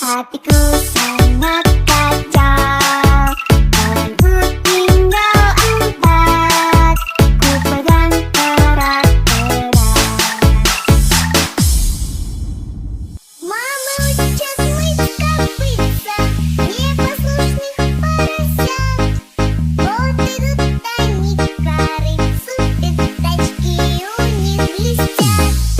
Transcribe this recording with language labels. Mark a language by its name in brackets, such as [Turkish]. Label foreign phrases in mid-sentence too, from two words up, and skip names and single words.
[Indonesian] hatiku sangat kacau. Kawanku tinggal 4, ku pegang erat-erat. [Russian] Мама учит мыть копытца непослушных поросят. Вот идут они к корыцу, пятачки у них блестят.